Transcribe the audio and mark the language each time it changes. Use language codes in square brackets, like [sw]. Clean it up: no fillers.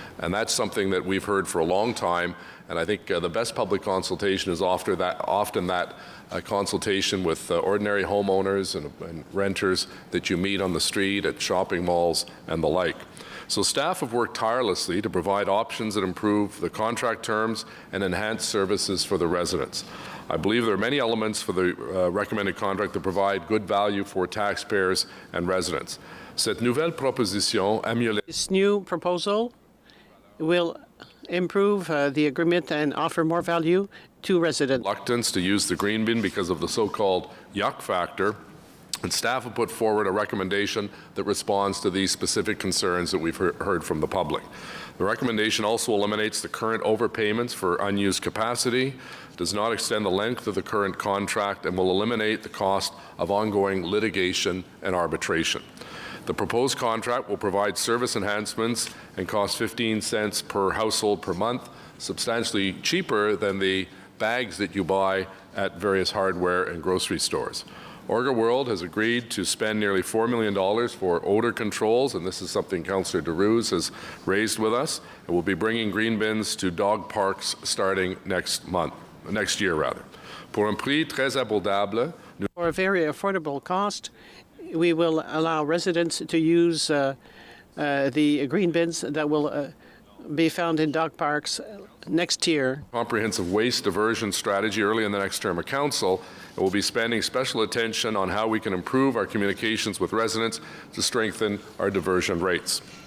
[en] And that's something that we've heard for a long time. And I think the best public consultation is often that consultation with ordinary homeowners and renters that you meet on the street, at shopping malls, and the like. So staff have worked tirelessly to provide options that improve the contract terms and enhance services for the residents. I believe there are many elements for the recommended contract that provide good value for taxpayers and residents. [fr] Cette nouvelle proposition améliore. [en] This new proposal will improve the agreement and offer more value to residents. Reluctance to use the green bin because of the so-called yuck factor, and staff have put forward a recommendation that responds to these specific concerns that we've heard from the public. The recommendation also eliminates the current overpayments for unused capacity, does not extend the length of the current contract, and will eliminate the cost of ongoing litigation and arbitration. The proposed contract will provide service enhancements and cost 15 cents per household per month, substantially cheaper than the bags that you buy at various hardware and grocery stores. Orga World has agreed to spend nearly $4 million for odor controls, and this is something Councillor DeRuse has raised with us. And we'll be bringing green bins to dog parks starting next year. [fr] For un prix très abordable, [en] for a very affordable cost, we will allow residents to use the green bins that will be found in dog parks next year. Comprehensive waste diversion strategy early in the next term of council, and we'll be spending special attention on how we can improve our communications with residents to strengthen our diversion rates.